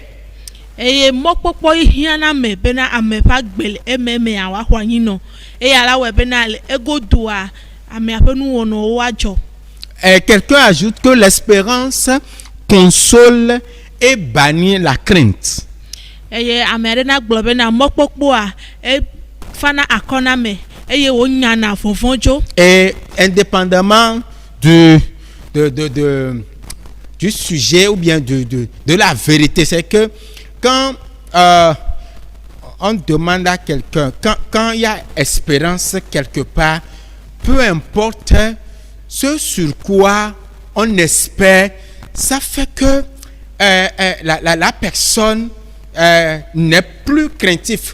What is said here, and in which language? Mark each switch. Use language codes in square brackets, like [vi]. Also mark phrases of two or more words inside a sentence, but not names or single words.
[ee] Eye mɔkpɔkpɔ yi hiã me bena ame ƒe agbe ememea woaxɔ anyi nɔ eya la wɔe bena le egodoa amea ƒe nuwɔnawo adzɔ. [fr] Quelqu'un ajoute que l'espérance console et bannit la crainte. [ee] Eye ame aɖe na gblɔ bena mɔkpɔkpɔa efana akɔna me eye wonyana vɔvɔ̃ dzo. [fr] Et indépendamment du sujet ou bien de la vérité, c'est que quand on demande à quelqu'un, quand il y a espérance quelque part, peu importe ce sur quoi on espère, ça fait que la personne n'est plus craintive.